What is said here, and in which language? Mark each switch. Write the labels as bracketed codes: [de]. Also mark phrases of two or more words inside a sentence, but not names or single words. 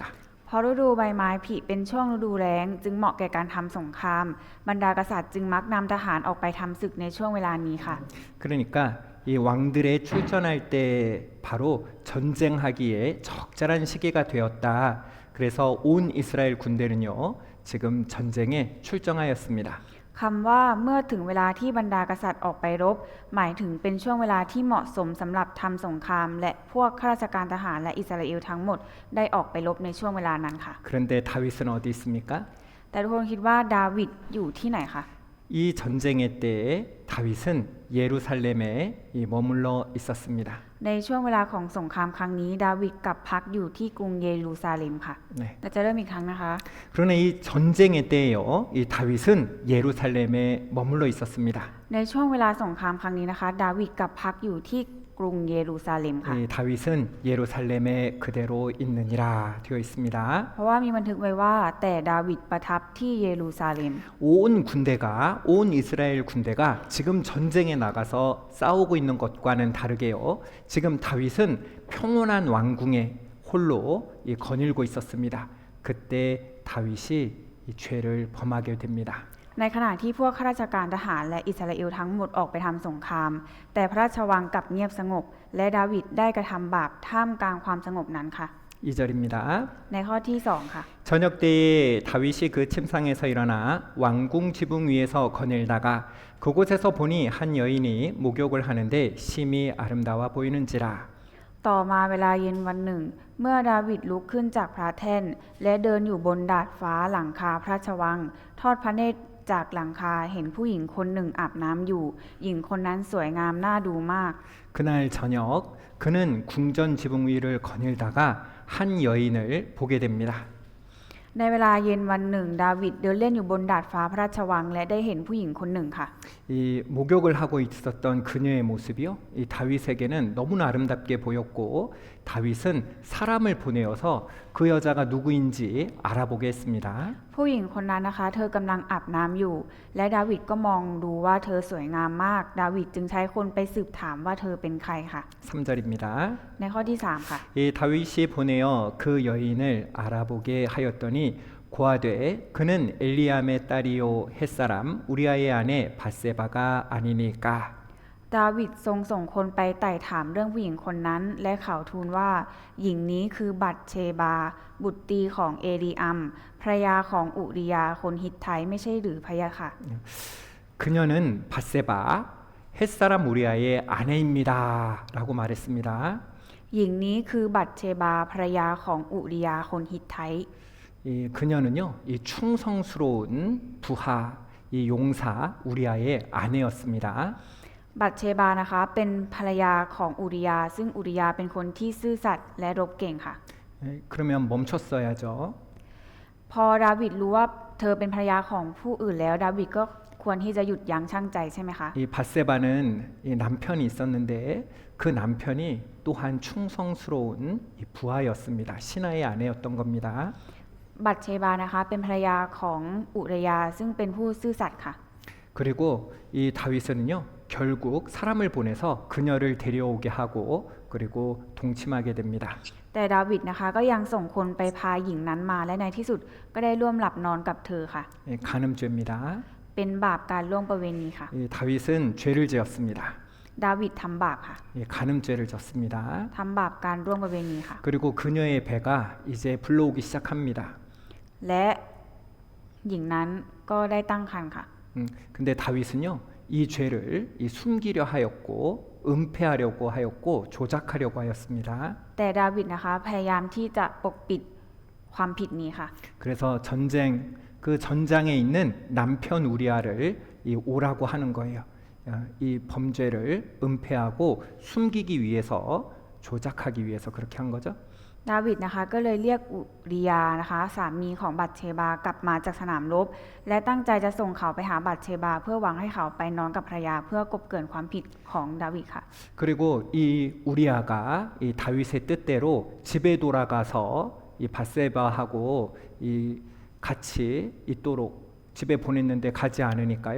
[th] เพราะฤดูใบไม้ผลิเป็นช่วงฤดูแล้งจึงเหมาะแก่การทำสงครามบรรดากษัตริย์จึงมักนำทหารออกไปทำศึกในช่วงเวลานี้ค่ะ [ko] 그러니까 이 왕들의 출전할 때 바로 전쟁하기에 적절한 시기가 되었다. 그래서 온 이스라엘 군대는요. 지금 전쟁에 출정하였습니다. [th] คำว่าเมื่อถึงเวลาที่บรรดากษัตริย์ออกไปรบหมายถึงเป็นช่วงเวลาที่เหมาะสมสำหรับทำสงครามและพวกข้าราชการทหารและอิสราเอลทั้งหมดได้ออกไปรบในช่วงเวลานั้นค่ะ [ko] 그런데 다윗은 어디 있습니까? [th] แต่ทุกคนคิดว่าดาวิดอยู่ที่ไหนคะ [ko] 이 전쟁의 때에 다윗은 예루살렘에 머물러 있었습니다. [th] ในช่วงเวลาของสงครามครั้งนี้ดาวิดกลับพักอยู่ที่กรุงเยรูซาเล็มค่ะ [ko] 네. [th] เราจะเริ่มอีกครั้งนะคะ [ko] 그러나 이 전쟁의 때에요. 이 다윗은 예루살렘에 머물러 있었습니다. [th] ในช่วงเวลาสงครามครั้งนี้นะคะดาวิดกลับพักอยู่ที่กรุงเยรูซาเล็มค่ะ [ko] 이 다윗은 예루살렘에 그대로 있느니라 되어 있습니다. [th] เพราะว่ามีบันทึกไว้ว่าแต่ดาวิดประทับที่เยรูซาเล็ม [ko] 온 이스라엘 군대가 지금 전쟁에 나가서 싸우고 있는 것과는 다르게요. 지금 다윗은 평온한 왕궁에 홀로 거닐고 있었습니다. 그때 다윗이 이 죄를 범하게 됩니다. [th] ในขณะที่พวกข้าราชการทหารและอิสราเอลทั้งหมดออกไปทำสงครามแต่พระราชวังกลับเงียบสงบและดาวิดได้กระทำบาปท่ามกลางความสงบนั้นค่ะ [ko] 2절입니다. [th] ในข้อที่ 2 ค่ะ [ko] 저녁 때에 다윗이 그 침상에서 일어나 왕궁 지붕 위에서 거닐다가 그곳에서 보니 한 여인이 목욕을 하는데 심히 아름다워 보이는지라. [th] ต่อมาเวลาเย็นวันหนึ่ง เมื่อดาวิดลุกขึ้นจากพระแท่น และเดินอยู่บนดาดฟ้าหลังคาพระราชวัง ทอดพระเนตรจากหลังคาเห็นผู้หญิงคนหนึ่งอาบน้ำอยู่ หญิงคนนั้นสวยงามน่าดูมาก [ko] 그날 저녁 그는 궁전 지붕 위를 거닐다가 한 여인을 보게 됩니다. [th] ในเวลาเย็นวันหนึ่ง ดาวิดเดินเล่นอยู่บนดาดฟ้าพระราชวัง และได้เห็นผู้หญิงคนหนึ่งค่ะ [ko] 이 목욕을 하고 있었던 그녀의 모습이요, 이 다윗에게는 너무나 아름답게 보였고 다윗은 사람을 보내어서 그 여자가 누구인지 알아보게 했습니다. [th] ผู้หญิงคนนั้นนะคะ เธอกำลังอาบน้ำอยู่ และดาวิดก็มองดูว่าเธอสวยงามมาก ดาวิดจึงใช้คนไปสืบถามว่าเธอเป็นใครค่ะ [ko] 3절입니다. [th] ในข้อที่ 3 ค่ะ [ko] 이 다윗이 보내어 그 여인을 알아보게 하였더니 고하되 그는 엘리암의 딸이요 햇사람 우리아의 아내 바세바가 아니니까. [th] ดาวิดทรงส่งคนไปไต่ถามเรื่องผู้หญิงคนนั้น และเขาทูลว่าหญิงนี้คือบัตเชบา บุตรีของเอลีอัมภรรยาของอุริยาคนฮิตไทไม่ใช่หรือพะยะค่ะ [ko] 그녀는 바세바 햇사람 우리아의 아내입니다라고 말했습니다. [th] หญิงนี้คือบัตเชบาภรรยาของอุริยาคนฮิตไท [ko] 이 그녀는요, 이 충성스러운 부하, 이 용사 우리아의 아내였습니다. [th] บัตเชบานะคะเป็นภรรยาของอุริยา ซึ่งอุริยาเป็นคนที่ซื่อสัตย์และรบเก่งค่ะ [ko] 그러면 멈췄어야죠. [th] พอดาวิดรู้ว่าเธอเป็นภรรยาของผู้อื่นแล้ว ดาวิดก็ควรที่จะหยุดยั้งชั่งใจใช่ไหมคะ [ko] 이 바세바는 이 남편이 있었는데 그 남편이 또한 충성스러운 이 부하였습니다. 신하의 아내였던 겁니다. [th] บัตเชบานะคะเป็นภรรยาของอุริยาซึ่งเป็นผู้ซื่อสัตย์ค่ะ [ko] 그리고 이 다윗은요, 결국 사람을 보내서 그녀를 데려오게 하고 그리고 동침하게 됩니다. [th] แต่ดาวิดนะคะก็ยังส่งคนไปพาหญิงนั้นมา และในที่สุดก็ได้ร่วมหลับนอนกับเธอค่ะ [ko] 예, 간음죄입니다. [th] เป็นบาปการล่วงประเวณีค่ะ [ko] 이 다윗은 죄를 지었습니다. [th] ดาวิดทำบาปค่ะ [ko] 예, 간음죄를 졌습니다. [th] ทำบาปการล่วงประเวณีค่ะ [ko] 그리고 그녀의 배가 이제 불러오기 시작합니다. [th] และหญิงนั้นก็ได้ตั้งครรภ์ค่ะ [ko] 근데 다윗은요, 이 죄를 이 숨기려 하였고 은폐하려고 하였고 조작하려고 하였습니다. [th] แต่ดาวิดนะคะพยายามที่จะปกปิดความผิดนี้ค่ะ [ko] 그래서 그 전장에 있는 남편 우리아를 이 오라고 하는 거예요. 이 범죄를 은폐하고 숨기기 위해서 조작하기 위해서 그렇게 한 거죠. [th] ดาวิดนะคะก็เลยเรียกอุริยานะคะสามีของบัตเชบากลับมาจากสนามรบ และตั้งใจจะส่งเขาไปหาบัตเชบา เพื่อหวังให้เขาไปนอนกับภรรยาเพื่อกลบเกลื่อนความผิดของดาวิดค่ะ [ko] 그리고 이 우리아가 이 다윗의 뜻대로 집에 돌아가서 이 바세바하고 이 같이 있도록 집에 보냈는데 가지 않으니까요.